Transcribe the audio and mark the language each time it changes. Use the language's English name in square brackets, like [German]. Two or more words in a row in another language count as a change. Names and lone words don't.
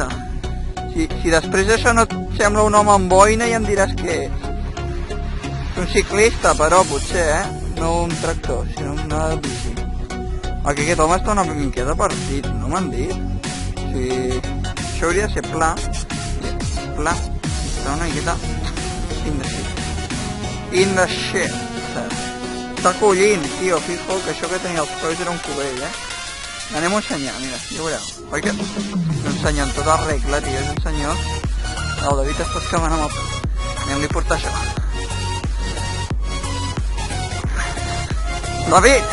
[Catalan] Si després d'això no et sembla un home amb boina, ja em diràs què és. És un ciclista, però, potser, No un tractor, sinó una bici. Aquí aquest home està una miqueta partit, no m'han dit? O sigui, això hauria de ser pla. Pla. Està una miqueta [English] in the shit. [Catalan] Està collint, tio, fijo que això que tenia els colls era un cubell, Anem a ensenyar, mira, ja veureu. Oi que és un senyor en tota regla, tio, és un senyor. El David està excavant amb el peu. Anem-li a portar això. David!